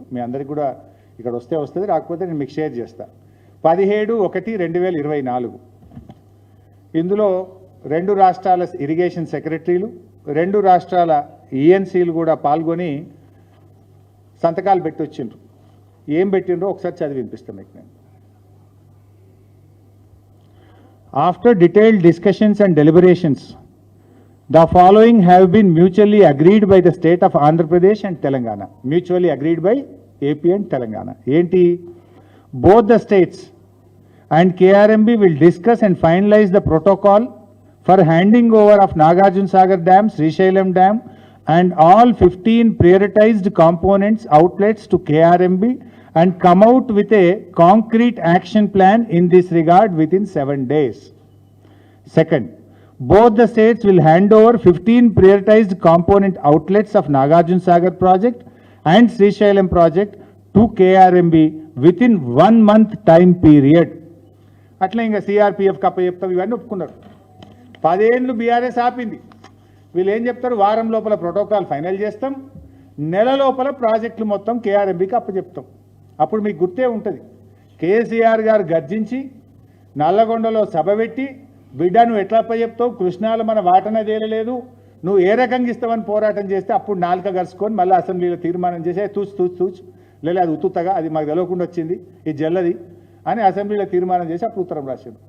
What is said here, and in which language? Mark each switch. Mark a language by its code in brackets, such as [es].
[te] మీ అందరికి కూడా ఇక్కడ వస్తుంది, రాకపోతే నేను మీకు షేర్ చేస్తా. 17/1/2024 ఇందులో 2 రాష్ట్రాల ఇరిగేషన్ సెక్రటరీలు 2 రాష్ట్రాల ఈఎన్సీలు కూడా పాల్గొని సంతకాలు పెట్టి వచ్చిండ్రు. ఏం పెట్టిండ్రో ఒకసారి చదివి వినిపిస్తాను మీకు నేను. [en] After detailed discussions and deliberations, the following have been mutually agreed by the state of Andhra Pradesh and Telangana. Mutually agreed by AP and Telangana. Enti, both the states and KRMB will discuss and finalize the protocol for handing over of Nagarjuna Sagar Dam, Srisailam Dam and all 15 prioritized components outlets to KRMB and come out with a concrete action plan in this regard within 7 days. Second, both the states will hand over 15 prioritized component outlets of Nagarjuna Sagar project and Srisailam project to KRMB within 1 month time period. [te] అట్లా ఇంకా CRPF కప్ప చెప్తాం, ఇవన్నీ ఒప్పుకున్నారు. 10 ఏళ్ళు BRS ఆపింది. వీళ్ళు ఏం చెప్తారు, వారం లోపల ప్రోటోకాల్ ఫైనల్ చేస్తాం, నెల లోపల ప్రాజెక్టులు మొత్తం కేఆర్ఎంబీకి అప్పచెప్తాం. అప్పుడు మీకు గుర్తే ఉంటుంది, కేసీఆర్ గారు గర్జించి నల్లగొండలో సభ పెట్టి, బిడ్డ నువ్వు ఎట్లా అప్పచెప్తావు, కృష్ణాలో మన వాటన తేలలేదు, నువ్వు ఏ రకంగా ఇస్తావని పోరాటం చేస్తే అప్పుడు నాలుక గరుచుకొని మళ్ళీ అసెంబ్లీలో తీర్మానం చేసి తూచు లేదు అది ఉత్తుతగా, అది మాకు తెలియకుండా వచ్చింది, ఇది జల్లది అని అసెంబ్లీలో తీర్మానం చేసి అప్పుడు ఉత్తరం రాశాడు.